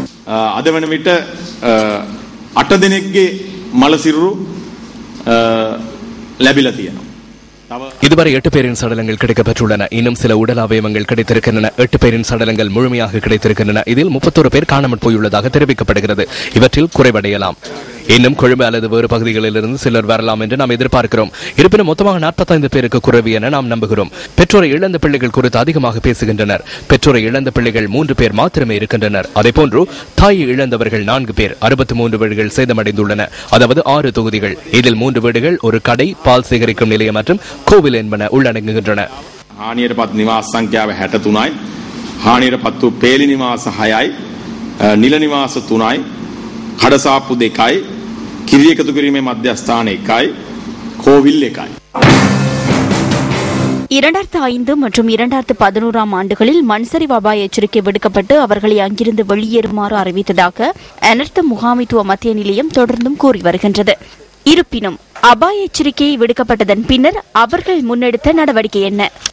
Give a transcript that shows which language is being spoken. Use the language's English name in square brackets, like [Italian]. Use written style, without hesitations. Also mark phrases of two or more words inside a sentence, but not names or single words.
[Sinhala] අද වන විට 8 දිනකගේ මලසිරුරු ලැබිලා තියෙනවා. [Tamil] இதுவரை 8 பேரின் சடலங்கள் கிடைக்கப்பெற்றுள்ளன. இன்னும் சில உடல் அவயவங்கள் கிடைத்திருக்கின்றன. 8 பேரின் சடலங்கள் முழுமையாக கிடைத்திருக்கின்றன. இதில் 31 பேர் காணாமல் போயுள்ளதாக தெரிவிக்கப்படுகிறது. இவற்றில் குறைவடையலாம். இன்னும் கொழும்பு அல்லது வேறு பகுதிகளிலிருந்து சிலர் வரலாம் என்று நாம் எதிர்பார்க்கிறோம். இருப்பினும் மொத்தமாக 45 பேருக்கு குறைவு என நாம் நம்புகிறோம். பெற்றோரை இழந்த பிள்ளைகள் குறித்து அதிகமாக பேசுகின்றனர். பெற்றோரை இழந்த பிள்ளைகள் 3 பேர் மாத்திரமே இருக்கின்றனர். அதேபோன்று தாயை இழந்தவர்கள் 4 பேர். 63 வீடுகள் சேதமடைந்துள்ளன. அதாவது 6 தொகுதிகள். இதில் 3 வீடுகள், ஒரு கடை, பால் சேகரிக்கும் நிலையம் மற்றும் கோவில் என்பன உள்ளடங்குகின்றன. [Sinhala] හානියටපත් නිවාස සංඛ්‍යාව 63යි. හානියටපත් වූ පේලි නිවාස 6යි. නිල නිවාස 3යි. කඩසාප්පු 2යි. කිරි එකතු කිරීමේ මධ්‍යස්ථාන 1යි. கோவில் 1යි. [Tamil] 2005 மற்றும் 2011 ஆண்டுகளில் மண்சரிவு அபாய எச்சரிக்கை விடுக்கப்பட்டு அவர்களை அங்கிருந்து வெளியேறுமாறு அறிவித்ததாக அனர்த்த முகாமைத்துவ மத்திய நிலையம் தொடர்ந்தும் கூறி வருகின்றது. இருப்பினும் அபாய எச்சரிக்கை விடுக்கப்பட்டதன் பின்னர் அவர்கள் முன்னெடுத்த நடவடிக்கை என்ன?